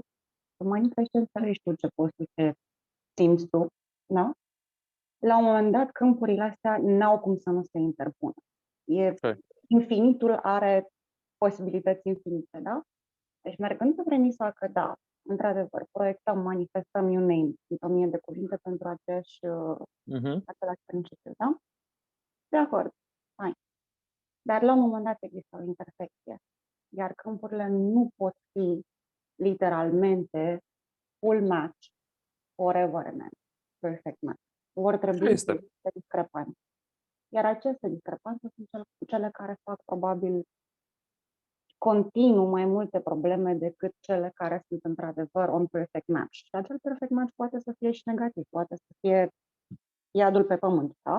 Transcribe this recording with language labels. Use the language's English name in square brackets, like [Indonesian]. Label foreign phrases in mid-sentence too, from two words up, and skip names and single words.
[Romanian] Tu manifesti ce înțelegi tu, ce poți tu, ce simți tu, da? La un moment dat, câmpurile astea n-au cum să nu se interpună. Infinitul are posibilități infinite, da? Deci mergând pe premisa că da, într-adevăr, proiectăm, manifestăm, [English] you name, [Romanian] sunt 1000 de cuvinte pentru același principiu, da? De acord, fine. Dar la un moment dat există o intersecție, iar câmpurile nu pot fi literalmente [English] full match forever and ever, perfect match. [Romanian] Vor trebui să existe discrepanțe. Iar aceste discrepanțe sunt cele care fac probabil continuu mai multe probleme decât cele care sunt într-adevăr [English] on perfect match. [Romanian] Și acel [English] perfect match [Romanian] poate să fie și negativ, poate să fie iadul pe pământ, da?